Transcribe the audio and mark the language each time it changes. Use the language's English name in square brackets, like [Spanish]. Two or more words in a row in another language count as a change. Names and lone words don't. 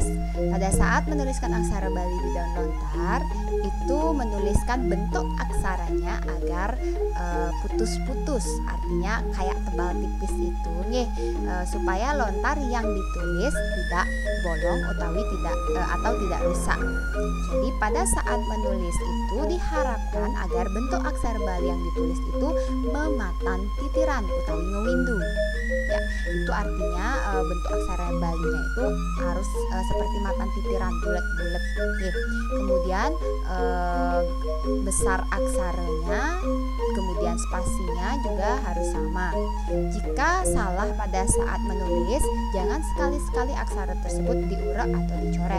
[Indonesian] Pada saat menuliskan aksara Bali di daun lontar, itu menuliskan bentuk aksaranya agar putus-putus, artinya kayak tebal tipis itu, supaya lontar yang ditulis tidak bolong atau tidak rusak. Jadi pada saat menulis itu diharapkan agar bentuk aksara Bali yang ditulis itu [Balinese] mematan titiran utawi ngewindu. [Indonesian] Ya, itu artinya bentuk aksara Balinya itu harus seperti [Balinese] matan titiran, [Indonesian] bulat-bulat. Kemudian besar aksaranya, kemudian spasinya juga harus sama. Jika salah pada saat menulis, jangan sekali-sekali aksara tersebut diurek atau dicoret.